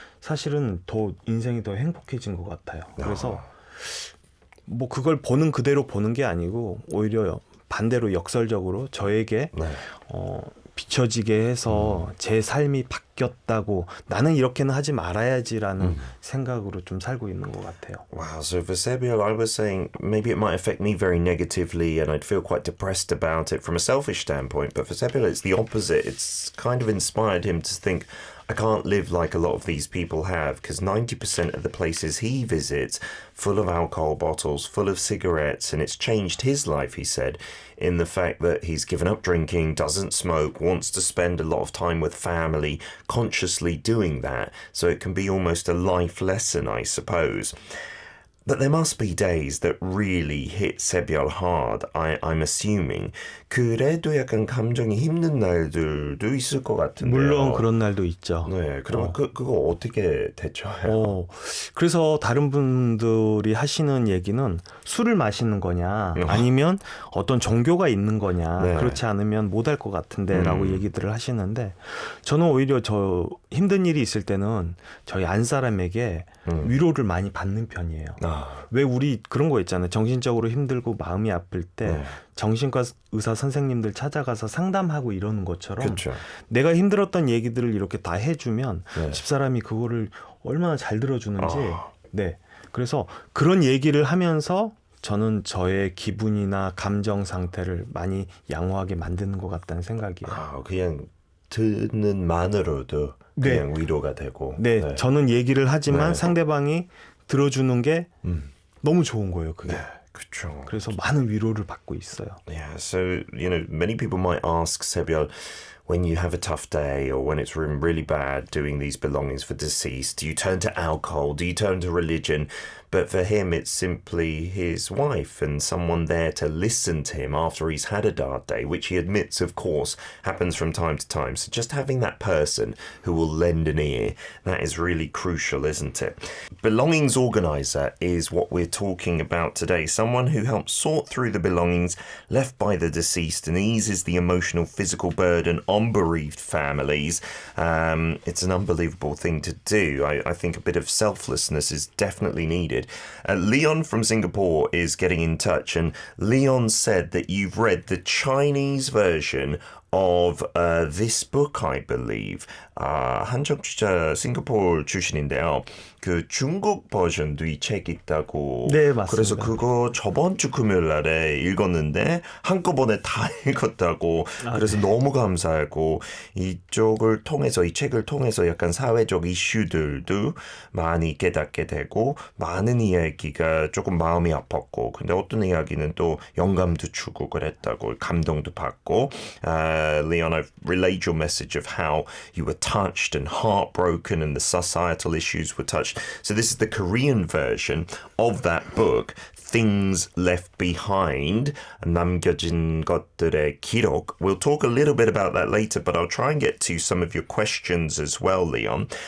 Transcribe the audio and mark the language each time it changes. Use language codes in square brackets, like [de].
[ko] 사실은 더 인생이 더 행복해진 것 같아요. 그래서 뭐 그걸 보는 그대로 보는 게 아니고 오히려 반대로 역설적으로 저에게 네. 비춰지게 해서 제 삶이 바뀌었다고 나는 이렇게는 하지 말아야지라는 생각으로 좀 살고 있는 것 같아요. [en] Wow, so for Sebiol, I was saying maybe it might affect me very negatively and I'd feel quite depressed about it from a selfish standpoint. But for Sebiol, it's the opposite. It's kind of inspired him to think, I can't live like a lot of these people have, because 90% of the places he visits full of alcohol bottles, full of cigarettes, and it's changed his life, he said, in the fact that he's given up drinking, doesn't smoke, wants to spend a lot of time with family, consciously doing that. So it can be almost a life lesson, I suppose. But there must be days that really hit Sebiol hard, I'm assuming. [ko] 그래도 약간 감정이 힘든 날들도 있을 것 같은데요. 물론 그런 날도 있죠. 네, 그러면 그거 어떻게 대처해요? 그래서 다른 분들이 하시는 얘기는 술을 마시는 거냐 아니면 어떤 종교가 있는 거냐 네. 그렇지 않으면 못할 것 같은데 라고 얘기들을 하시는데 저는 오히려 저 힘든 일이 있을 때는 저희 안 사람에게 위로를 많이 받는 편이에요. 왜 우리 그런 거 있잖아요. 정신적으로 힘들고 마음이 아플 때 정신과 의사 선생님들 찾아가서 상담하고 이러는 것처럼 그렇죠. 내가 힘들었던 얘기들을 이렇게 다 해주면 집사람이 그거를 얼마나 잘 들어주는지 네. 그래서 그런 얘기를 하면서 저는 저의 기분이나 감정 상태를 많이 양호하게 만드는 것 같다는 생각이에요. 그냥 듣는 만으로도 그냥 위로가 되고. 네, 저는 얘기를 하지만 상대방이 들어주는 게 너무 좋은 거예요, 그게. 네, 그렇죠. 그래서 많은 위로를 받고 있어요. [en] Yeah, so, you know, many people might ask Sebiol, when you have a tough day or when it's really bad doing these belongings for deceased, do you turn to alcohol? Do you turn to religion? But for him, it's simply his wife and someone there to listen to him after he's had a dark day, which he admits, of course, happens from time to time. So just having that person who will lend an ear, that is really crucial, isn't it? Belongings organizer is what we're talking about today. Someone who helps sort through the belongings left by the deceased and eases the emotional, physical burden on bereaved families. It's an unbelievable thing to do. I think a bit of selflessness is definitely needed. Leon from Singapore is getting in touch, and Leon said that you've read the Chinese version of this book, I believe. [ko] 한정 주자 싱가포르 출신인데요. 그 중국 버전도 이 책 있다고. 네, 맞습니다. 그래서 그거 저번 주 금요일 날에 읽었는데 한꺼번에 다 읽었다고. 그래서 너무 감사하고 이쪽을 통해서 이 책을 통해서 약간 사회적 이슈들도 많이 깨닫게 되고 많은 이야기가 조금 마음이 아팠고 근데 어떤 이야기는 또 영감도 주고 그랬다고 감동도 받고. [en] Leon, I've relayed your message of how you were touched and heartbroken and the societal issues were touched. So this is the Korean version of that book, Things Left Behind, 남겨진 것들의 기록. We'll talk a little bit about that later, but I'll try and get to some of your questions as well, Leon.